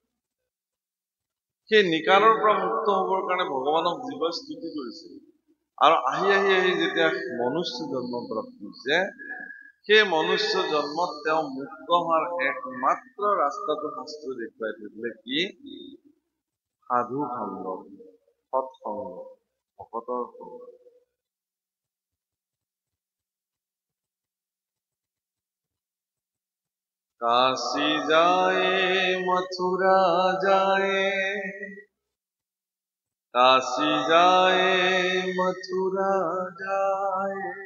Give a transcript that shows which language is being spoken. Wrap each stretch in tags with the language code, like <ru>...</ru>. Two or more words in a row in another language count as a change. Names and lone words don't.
<as>সেই নিকাৰৰ পৰা মুক্ত হ'বৰ কাৰণে ভগৱানক জীৱই স্তুতি কৰিছে আৰু আহি আহি আহি যেতিয়া মনুষ্য জন্ম প্ৰাপ্ত হৈছে সেই মনুষ্য জন্মত তেওঁ মুক্ত হোৱাৰ একমাত্ৰ ৰাস্তাটো শাস্ত্ৰ দেখুৱাই দিলে কি সাধু সংগ সৎসংগ ভকতৰ সংগ</as> <hi>काशी जाए मथुरा जाए काशी जाए मथुरा जाए</hi>